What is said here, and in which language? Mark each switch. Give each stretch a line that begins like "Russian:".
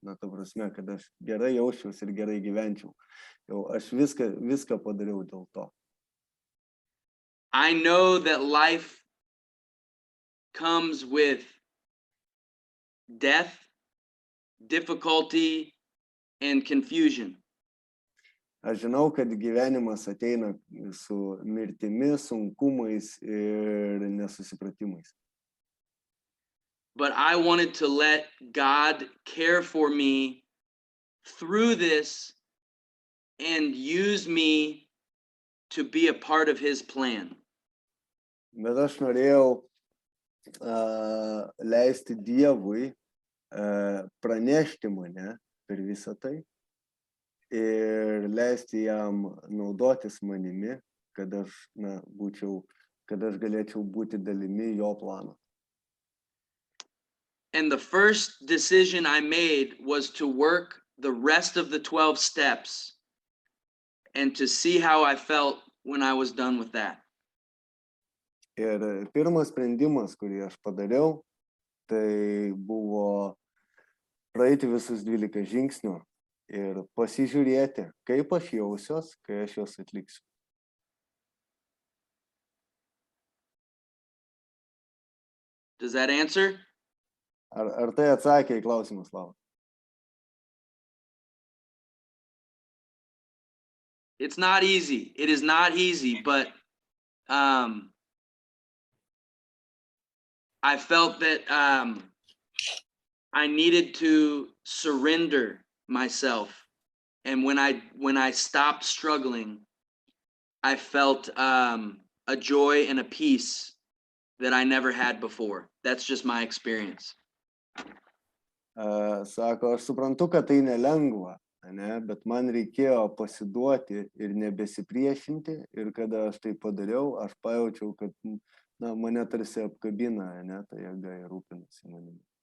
Lithuanian: Na, ta prasme, kad aš gerai jausčiausi ir gerai gyvenčiau. Jau aš viską padariau dėl to.
English: I know that life comes with death, difficulty, and confusion.
Lithuanian: Aš žinau, kad gyvenimas ateina su mirtimi, sunkumais ir nesusipratimais.
English: But I wanted to let God care for me through this and use me to be a part of his plan.
Lithuanian: Bet aš norėjau leisti Dievui pranešti mane per visą tai ir leisti jam naudotis manimi, kad aš galėčiau būti dalimi jo plano.
English: And the first decision I made was to work the rest of the 12 steps and to see how I felt when I was done with that.
Lithuanian: Ir pirmas sprendimas, kurį aš padariau, tai buvo praeiti visus 12 žingsnių ir pasižiūrėti, kaip aš jausiuos, kai aš juos atliksiu.
English: Does that answer?
Lithuanian: Ar tai atsakė į klausimą, Slava?
English: It's not easy. It is not easy, but I felt that I needed to surrender myself. And when I stopped struggling, I felt a joy and a peace that I never had before. That's just my experience.
Lithuanian: Sako, aš suprantu, kad tai nelengva, ne? Bet man reikėjo pasiduoti ir nebesipriešinti. Ir kada aš tai padariau, aš pajaučiau, kad mane tarsi apkabina, ne? Tai jėga ir rūpinasi manimi.